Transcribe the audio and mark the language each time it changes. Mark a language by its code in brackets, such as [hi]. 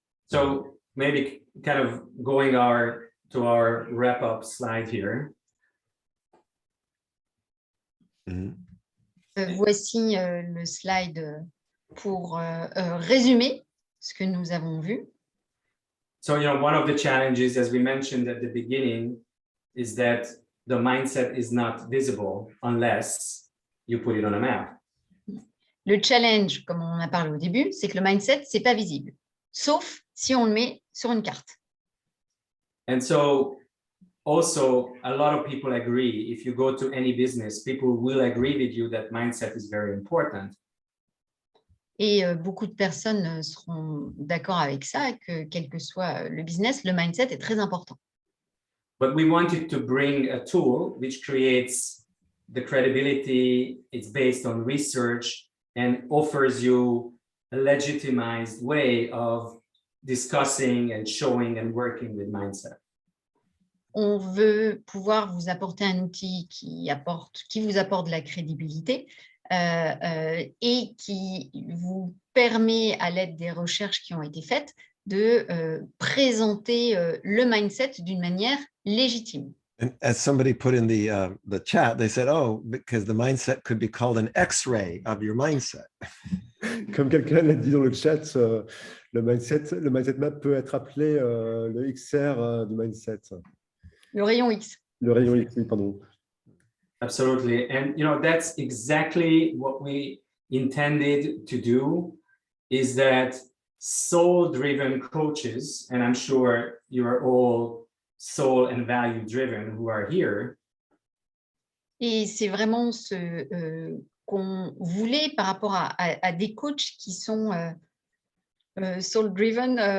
[en] So maybe kind of going to our wrap-up slide here. [fr] Voici le slide pour résumer ce que nous avons vu. [en] So, you know, one of the challenges, as we mentioned at the beginning, is that the mindset is not visible unless you put it on a map. [fr] Le challenge, comme on en a parlé au début, c'est que le mindset, c'est pas visible, sauf si on le met sur une carte. [en] And so also a lot of people agree. If you go to any business, people will agree with you that mindset is very important. [fr] Et beaucoup de personnes seront d'accord avec ça, que quel que soit le business, le mindset est très important. [en] But we wanted to bring a tool which creates the credibility, it's based on research, and offers you a legitimized way of discussing and showing and working with mindset. [fr] On veut pouvoir vous apporter un outil qui vous apporte de la crédibilité et qui vous permet, à l'aide des recherches qui ont été faites, de présenter le mindset d'une manière légitime. [en] And as somebody put in the chat, they said, "Oh, because the mindset could be called an X-ray of your mindset." [fr] Comme quelqu'un l'a dit dans le chat, le mindset map peut être appelé le XR du mindset. Le rayon X. Le rayon X, pardon. [en] Absolutely. And that's exactly what we intended to do, is that soul-driven coaches, and I'm sure you are all soul and value-driven who are here. [fr] Et c'est vraiment ce qu'on voulait par rapport à des coachs qui sont soul-driven,